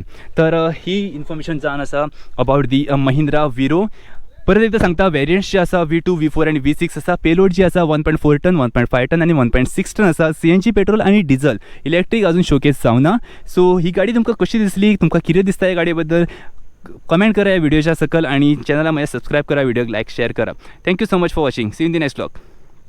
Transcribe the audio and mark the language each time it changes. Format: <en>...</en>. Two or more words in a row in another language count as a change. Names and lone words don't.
<kok>तर ही इन्फॉर्मेशन जावन आसा</kok> <en>about the Mahindra Veero.</en> <kok>परत एकदा सांगता, वेरियंट्स जे आसा V2, V4 आनी V6 आसा. पेलोड जी आसा 1.4 टन, 1.5 टन आनी 1.6 टन आसा. CNG पेट्रोल आनी डिझल, इलेक्ट्रीक अजून शोकेस जावना. सो ही गाडी तुमकां कशी दिसली, तुमकां कितें दिसता ह्या गाडी बद्दल, कमेंट करा ह्या व्हिडिओच्या सकल, आणि चॅनलला माझ्या सबस्क्राईब करा, व्हिडिओ लाईक शेअर करा.</kok> <en>Thank you so much for watching. See in the next vlog.</en>